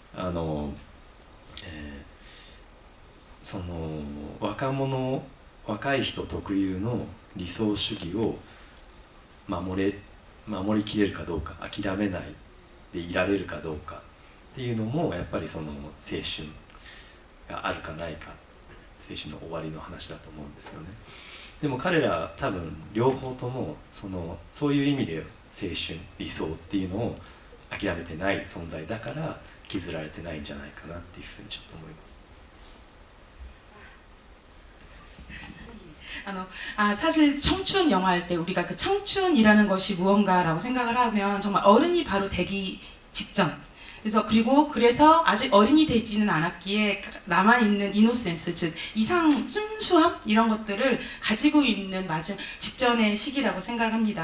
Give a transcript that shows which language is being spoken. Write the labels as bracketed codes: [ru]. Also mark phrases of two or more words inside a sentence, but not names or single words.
[ja] その若い人特有の理想主義を守りきれるかどうか、諦めないでいられるかどうかっていうのもやっぱりその青春があるかないか、青春の終わりの話だと思うんですよね。でも彼ら多分両方ともそういう意味で青春理想っていうのを諦めてない存在だから削られてないんじゃないかなっていうふうにちょっと思います。 [ko] 사실 청춘 영화할 때 우리가 그 청춘이라는 것이 무언가라고 생각을 하면 정말 어른이 바로 되기 직전, 그래서 아직 어른이 되지는 않았기에 남아있는 이노센스, 즉 이상 순수함 이런 것들을 가지고 있는 맞은 직전의 시기라고 생각을 합니다.